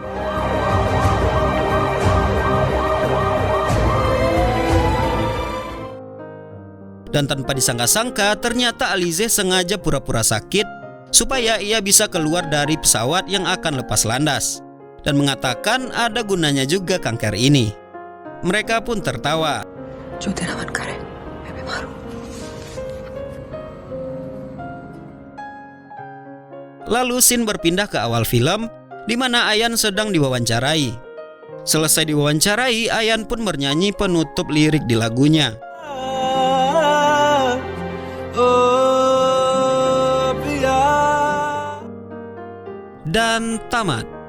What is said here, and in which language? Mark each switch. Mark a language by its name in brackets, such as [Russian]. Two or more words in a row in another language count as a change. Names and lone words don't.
[Indonesian] Dan tanpa disangka-sangka, ternyata Alize sengaja pura-pura sakit supaya ia bisa keluar dari pesawat yang akan lepas landas, dan mengatakan ada gunanya juga kanker ini. Mereka pun tertawa. [Hindi] जो तेरा मन करे मैं बीमार हूँ। [Indonesian] Lalu scene berpindah ke awal film, di mana Ayan sedang diwawancarai. Selesai diwawancarai, Ayan pun bernyanyi penutup lirik di lagunya. Dan tamat.